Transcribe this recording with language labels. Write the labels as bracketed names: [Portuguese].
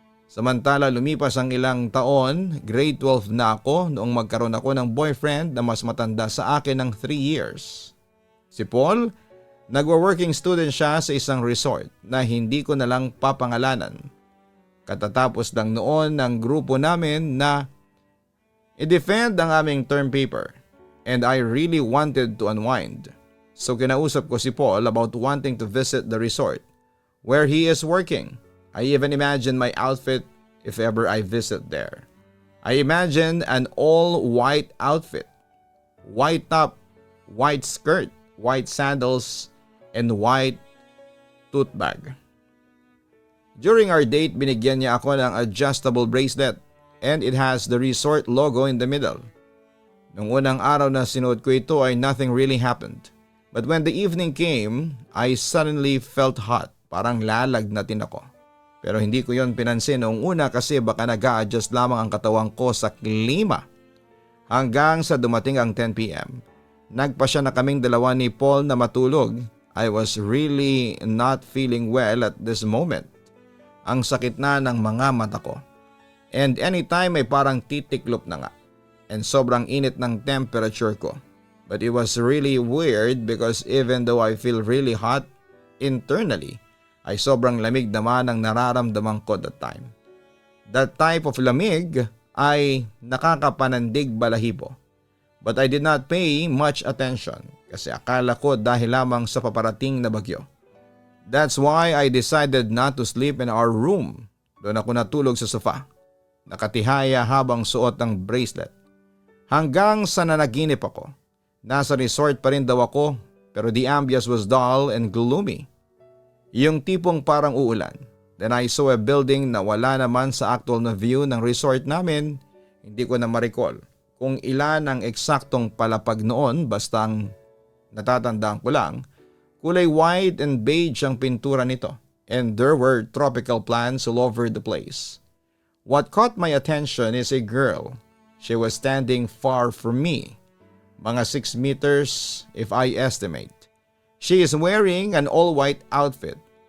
[Filipino] Samantala lumipas ang ilang taon, grade 12 na ako noong magkaroon ako ng boyfriend na mas matanda sa akin ng 3 years. Si Paul, nagwo-working student siya sa isang resort na hindi ko na lang papangalanan. Katatapos lang noon ng grupo namin na i-defend ang aming [English] term paper and I really wanted to unwind. So [Filipino] kinausap ko si [English] Paul about wanting to visit the resort where he is working. I even imagine my outfit if ever I visit there. I imagine an all-white outfit, white top, white skirt, white sandals, and white tote bag. During our date, [Filipino] binigyan niya ako ng [English] adjustable bracelet and it has the resort logo in the middle. [Filipino] Nung unang araw na sinuot ko ito ay [English] nothing really happened. But when the evening came, I suddenly felt hot, [Filipino] parang lalagnatin ako. Pero hindi ko yon pinansin noong una kasi baka nag-a-adjust lamang ang katawan ko sa klima. Hanggang sa dumating ang 10 p.m. Nagpasya na kaming dalawa ni Paul na matulog. [English] I was really not feeling well at this moment. [Filipino] Ang sakit na ng mga mata ko. [English] And anytime [Filipino] ay parang titiklop na nga. And sobrang init ng temperature ko. [English] But it was really weird because even though I feel really hot internally, [Filipino] ay sobrang lamig naman ang nararamdaman ko [English] that time. That type of [Filipino] lamig ay nakakapanandig balahibo. [English] But I did not pay much attention [Filipino] kasi akala ko dahil lamang sa paparating na bagyo. [English] That's why I decided not to sleep in our room. [Filipino] Doon ako natulog sa sofa. Nakatihaya habang suot ng bracelet. Hanggang sa nanaginip ako. Nasa resort pa rin daw ako pero [English] the ambience was dull and gloomy. [Filipino] Yung tipong parang uulan. [English] Then I saw a building [Filipino] na wala naman sa actual na view ng resort namin. Hindi ko na ma-recall kung ilan ang eksaktong palapag noon basta ang natatandaan ko lang. Kulay [English] white and beige [Filipino] ang pintura nito [English] and there were tropical plants all over the place. What caught my attention is a girl. She was standing far from me. Mga 6 meters if I estimate. She is wearing an all-white outfit.